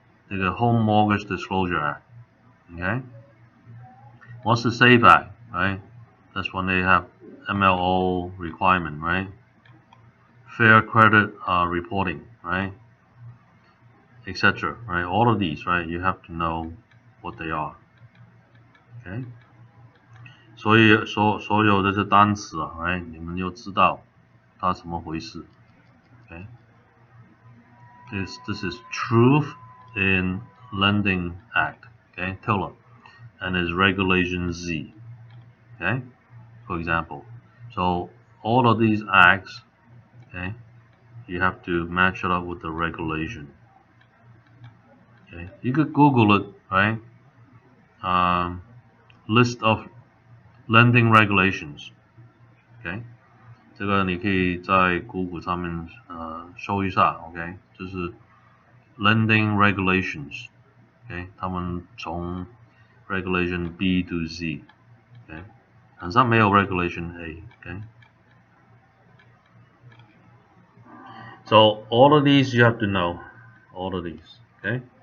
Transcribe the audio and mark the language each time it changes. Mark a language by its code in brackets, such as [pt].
[en] The Home Mortgage Disclosure Act. Okay, what's the SAVE Act? Right, that's when they have MLO requirement, right? Fair credit reporting, right? Etc. Right? All of these, right? You have to know what they are. Okay? [zh] 所有这些单词啊 ，right？ 你们就知道它怎么回事。 [en] Okay? This is Truth in Lending Act. Okay? TILA. And is Regulation Z. Okay? For example. So all of these acts, okay, you have to match it up with the regulation. Okay, you could Google it, right? List of lending regulations. [zh] Okay, 这个你可以在 Google 上面搜一下 ，OK， 就是 lending regulations。 OK， 他们从 [en] regulation B to Z。 [zh] OK， 好像没有 regulation A。OK。 [en] So all of these you have to know, all of these, okay?